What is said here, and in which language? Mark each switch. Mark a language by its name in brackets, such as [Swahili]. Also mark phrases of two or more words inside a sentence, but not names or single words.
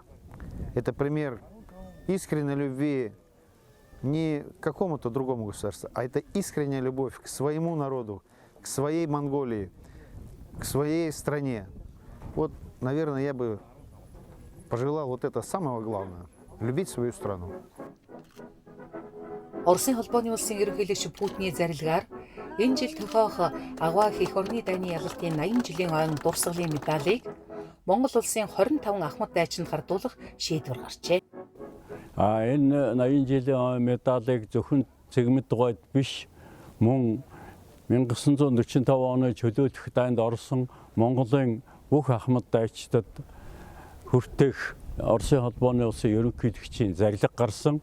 [Russian] Это пример искренней любви не к какому-то другому государству, а это искренняя любовь к своему народу, к своей Монголии, к своей стране. Вот, наверное, я бы пожелал вот это самого главного – любить свою страну. [Mongolian] Оросын холбооны улсын ерөнхийлөгч Путиний зарилгаар энэ жил тохиох Аваа их орны дайны ялалтын 80 жилийн ойн дурсгалын медалийг Монгол улсын 25 ахмад дайчинд гардуулах шийдвэр гарчээ. Энэ 80 жилийн ойн медалийг зөвхөн Цэгмэд гойд биш, мөн 1945 оны чөлөөлөх дайнд орсон Монголын бүх ахмад дайчдад хүртэх Оросын холбооны улсын ерөнхийлөгчийн зарлиг гарсан.